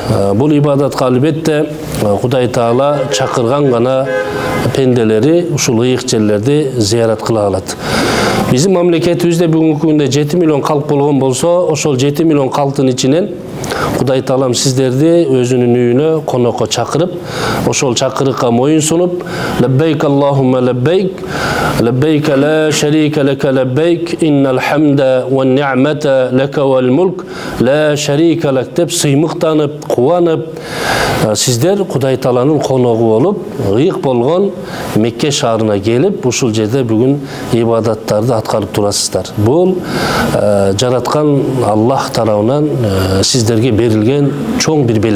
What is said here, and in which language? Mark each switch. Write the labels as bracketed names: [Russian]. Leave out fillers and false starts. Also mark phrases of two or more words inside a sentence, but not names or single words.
[Kyrgyz] Бул ибадатка албетте Кудай Таала чакырган гана пенделери ушул ыйык жерлерди зыярат кыла алат. Биздин мамлекетибизде бүгүнкү күндө 7 миллион калк болгон болсо, ошол 7 миллион калктын ичинен Кудай Таалам сиздерди өзүнүн үйүнө конокко чакырып, ошол чакырыкка моюн сунуп, [Arabic] لبيك اللهم لبيك لبيك لا شريك لك لبيك إن الحمد والنعمة لك والملك لا شريك لك [Kyrgyz] деп сыймыктанып, кубанып, сиздер Кудай Тааланын коногу болуп, ыйык болгон Мекке шаарына келип, ушул жерде бүгүн ибадаттарды аткарып турасыздар. Бул жараткан Аллах тарабынан сиздерге берилген чоң бир белек.